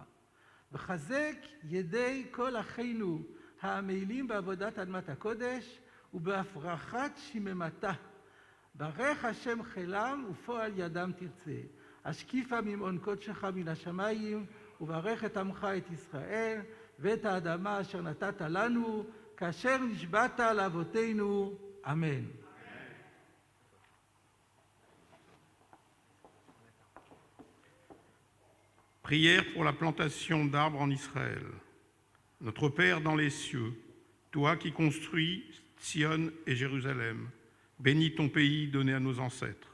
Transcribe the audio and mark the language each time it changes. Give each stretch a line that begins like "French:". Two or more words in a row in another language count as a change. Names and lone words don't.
Hebrew: וחזק ידי כל אחינו העמלים בעבודת אדמת הקודש, ובהפרחת שממתה. ברך השם חילם ופועל ידם תרצה. השקיפה ממעון קודשך מן השמיים, וברך את עמך את ישראל, ואת האדמה אשר נתת לנו, כאשר נשבעת לאבותינו. אמן.
French: Prière pour la plantation d'arbres en Israël. Notre Père dans les cieux, toi qui construis Sion et Jérusalem, bénis ton pays donné à nos ancêtres.